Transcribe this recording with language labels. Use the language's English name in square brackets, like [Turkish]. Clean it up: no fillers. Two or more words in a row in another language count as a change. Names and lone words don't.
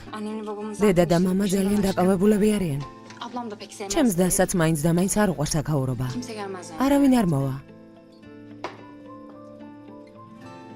[Turkish] Annemle babamın [Georgian] დედა და მამა ძალიან დაკავებულები არიან. [Turkish] Ablam da pek sevmez. [Georgian] ჩემს დასაც მაინც და მაინც არ უყვარს აქაურობა. [Turkish] Kimse gelmez yani. [Georgian] არავინ არ მოვა.